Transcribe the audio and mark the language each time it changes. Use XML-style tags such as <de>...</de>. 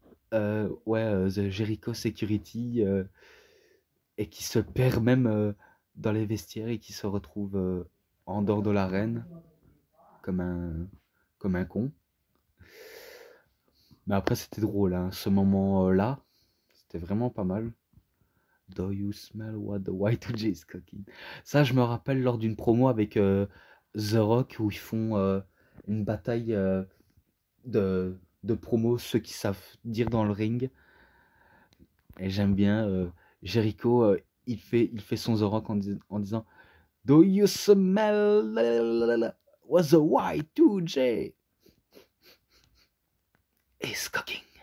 <fr>The Jericho Security. Et qui se perd même dans les vestiaires et qui se retrouve en dehors de l'arène comme un con. Mais après, c'était drôle, hein, ce moment-là. C'était vraiment pas mal.</fr> <en>Do you smell what the Y2J is cooking?</en> <fr>Ça, je me rappelle lors d'une promo avec The Rock où ils font une bataille de promo, ceux qui savent dire dans le ring. Et j'aime bien Jericho, il fait son The Rock en disant</fr> <en>Do you smell what the Y2J is cooking?</en>